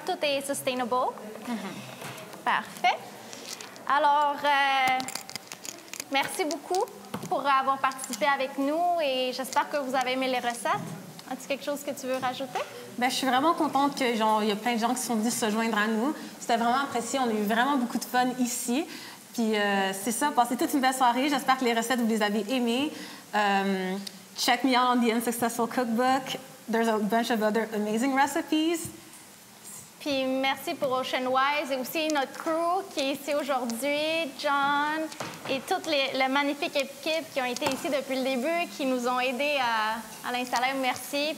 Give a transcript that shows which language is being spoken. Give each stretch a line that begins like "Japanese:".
French: Tout est sustainable. Parfait. Alors, merci beaucoup pour avoir participé avec nous et j'espère que vous avez aimé les recettes. As-tu quelque chose que tu veux rajouter? Bien, je suis vraiment contente que il y a plein de gens qui sont venus se joindre à nous. C'était vraiment apprécié. On a eu vraiment beaucoup de fun ici. Puis c'est ça, passez toute une belle soirée. J'espère que les recettes, vous les avez aimées.
English: Check me out on the Unsuccessful Cookbook. There's a bunch of other amazing recipes.
French: Puis merci pour OceanWise et aussi notre crew qui est ici aujourd'hui, John et toute la magnifique équipe qui ont été ici depuis le début, qui nous ont aidés à l'installer. Merci.